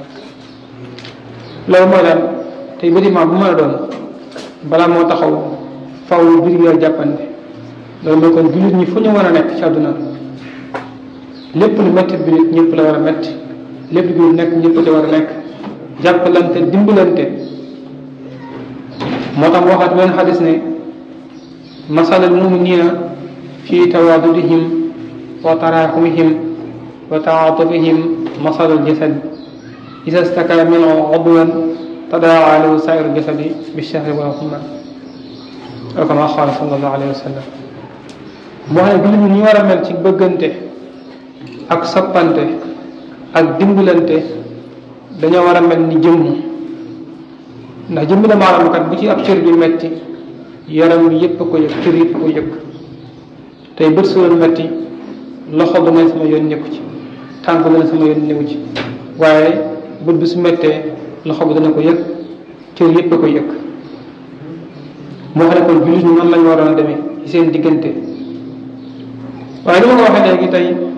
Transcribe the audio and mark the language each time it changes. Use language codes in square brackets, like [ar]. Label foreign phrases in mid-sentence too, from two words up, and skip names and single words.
[wo] loolu mooy lan tey bâtiment bu mën a doon balaa moo taxaw faw biir yoo jàppante loolu mooy kon jullit ñi fu ñu war a nekk ci àdduna lépp lu métti bi nit ñëpp la war a métti lépp lu nekk ñëpp la war a nekk jàppalante dimbalante moo tax waxaat benn xadis ne [ar] مثل المؤمنين في توادهم وتراحمهم وتعاطفهم مثل الجسد إذا اشتكى منه عضو تداعى له سائر الجسد بالسهر والحمى أو كما قال صلى الله عليه و [wo] sallam moo xam ne jullit ñi ñu war a mel ci bëggante ak soppante ak dimbalante dañoo war a mel ni jëmm ndax jëmm la maanaam kat bu ci ab cër bi metti yaram bi yëpp a ko yëg cër yëpp a ko yëg tey bët su doon metti loxo bu ne sama yoon nekku ci tànk bu ne sama yoon nekku ci waaye bët bi su mettee loxo bi dana ko yëg cër yëpp a ko yëg moo xam ne kon jullit ñi noonu lañu waroon a demee ci seen diggante waaye li ma ko waxee léegi tey